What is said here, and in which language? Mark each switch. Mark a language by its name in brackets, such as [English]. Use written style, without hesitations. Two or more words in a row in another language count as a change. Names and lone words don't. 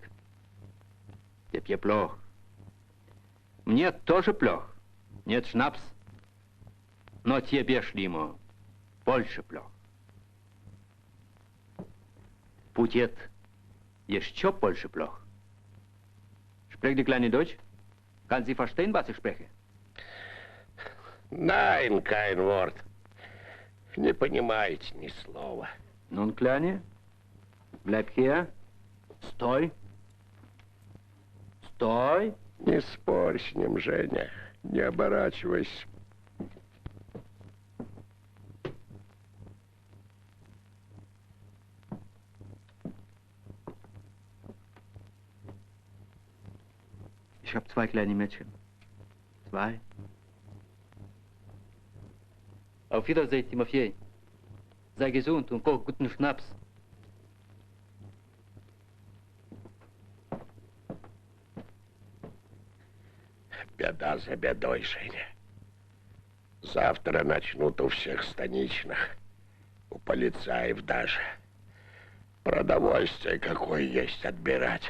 [Russian] Тебе плох. Мне тоже плох. Нет шнапс. Но тебе, Шлимо, больше плох. Будет еще больше плох. [German] Spricht die kleine Deutsch? Kann sie verstehen, was ich spreche? Nein, kein Wort. [Russian] Не понимаете ни слова. [German] Nun, Kleine, bleib hier. [Russian] Стой. Стой. Не спорь с ним, Женя. Не оборачивайся. [German] Ich habe 2 kleine Mädchen. 2. Auf Wiedersehen, Timofei. Sei gesund und koch guten Schnaps. [Russian] Беда за бедой, Женя. Завтра начнут у всех станичных, у полицаев даже, продовольствие какое есть отбирать.